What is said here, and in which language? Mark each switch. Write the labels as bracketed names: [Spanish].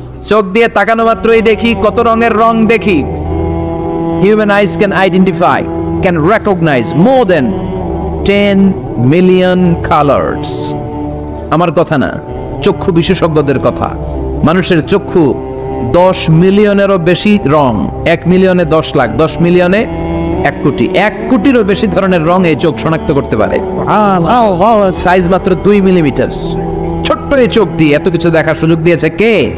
[Bangla] চোখ দিয়ে তাকানো মাত্রই দেখি কত রঙের রং দেখি। [English] Human eyes can identify, can recognize more than 10 million colors. [Bangla] আমার কথা না, চক্ষু বিশেষজ্ঞদের কথা। মানুষের চক্ষু 10 মিলিয়নেরও বেশি রং, 1 মিলিয়নে 10 লাখ, 10 মিলিয়নে 1 কোটি, 1 কোটিরও বেশি ধরনের রং এই চোখ শনাক্ত করতে পারে। সাইজ মাত্র 2 মিলিমিটার। ছোট্ট এই চোখ দিয়ে এত কিছু দেখার সুযোগ দিয়েছে কে?